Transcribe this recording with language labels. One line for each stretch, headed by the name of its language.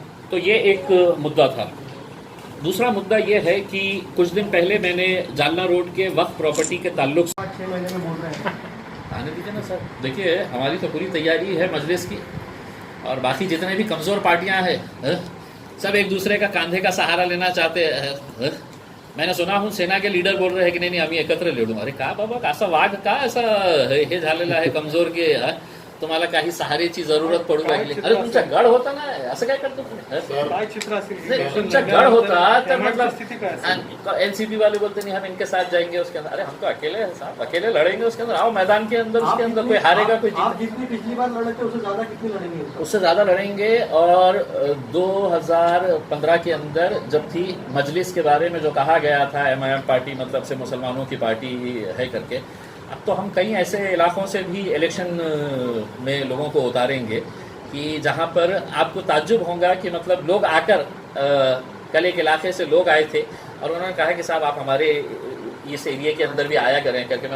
Hindi: तो ये एक मुद्दा था। दूसरा मुद्दा ये है कि कुछ दिन पहले मैंने जालना रोड के वक्फ प्रॉपर्टी के ताल्लुक से 6 महीने में बोल रहे हैं। आने दीजिए ना सर। देखिए हमारी तो पूरी तैयारी है मजलिस की, और बाकी जितने भी कमज़ोर पार्टियां हैं सब एक दूसरे का कांधे का सहारा लेना चाहते हैं। मैंने सुना हूँ सेना के लीडर बोल रहे हैं कि नहीं
Marathi: आम्ही एकत्र लढू। अरे का बाबा असा वाघ का असा हे झालेला आहे कमजोर की तुम्हाला काही सहारेची जरूरत पडू लागली। अरे तुमचा गड होता ना, असं काय करतो काय चित्र असेल
Hindi: नहीं,
Marathi: तुमचा गढ़ होता
Hindi: तो मतलब
Marathi: स्थिति काय असेल?
Hindi: एनसीपी वाले बोलते नहीं हम इनके साथ जाएंगे उसके अंदर। अरे हम तो अकेले हैं साहब, अकेले लड़ेंगे उसके अंदर। आओ मैदान के अंदर, उसके अंदर कोई हारेगा कोई आप जितनी पिछली बार लड़े थे उससे ज्यादा कितनी लड़ेंगे? उससे ज़्यादा लड़ेंगे। और 2015 के अंदर जब थी मजलिस के बारे में जो कहा गया था MIM पार्टी मतलब से मुसलमानों की पार्टी है करके, अब तो हम कई ऐसे इलाकों से भी इलेक्शन में लोगों को उतारेंगे कि जहां पर आपको ताज्जुब होगा कि मतलब लोग आकर कल एक इलाके से लोग आए थे और उन्होंने कहा कि साहब आप हमारे इस एरिया के अंदर भी आया करें करके।